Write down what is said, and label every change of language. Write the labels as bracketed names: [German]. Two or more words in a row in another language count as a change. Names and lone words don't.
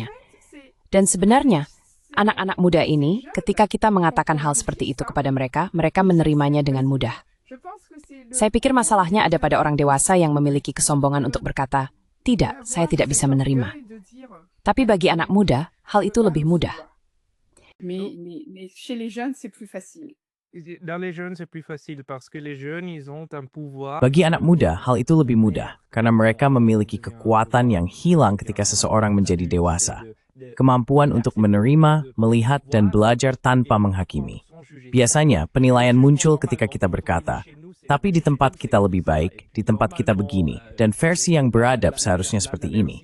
[Indonesian] Dan sebenarnya, anak-anak muda ini, ketika kita mengatakan hal seperti itu kepada mereka, mereka menerimanya dengan mudah. Saya pikir masalahnya ada pada orang dewasa yang memiliki kesombongan untuk berkata, tidak, saya tidak bisa menerima. Tapi bagi anak muda, hal itu lebih mudah. [French] Mais chez les jeunes, c'est plus facile. Dans les jeunes, c'est plus facile parce que les jeunes, ils ont un pouvoir. [Indonesian] Bagi anak muda, hal itu lebih mudah karena mereka memiliki kekuatan yang hilang ketika seseorang menjadi dewasa. Kemampuan untuk menerima, melihat, dan belajar tanpa menghakimi. Biasanya, penilaian muncul ketika kita berkata, tapi di tempat kita lebih baik, di tempat kita begini, dan versi yang beradab seharusnya seperti ini.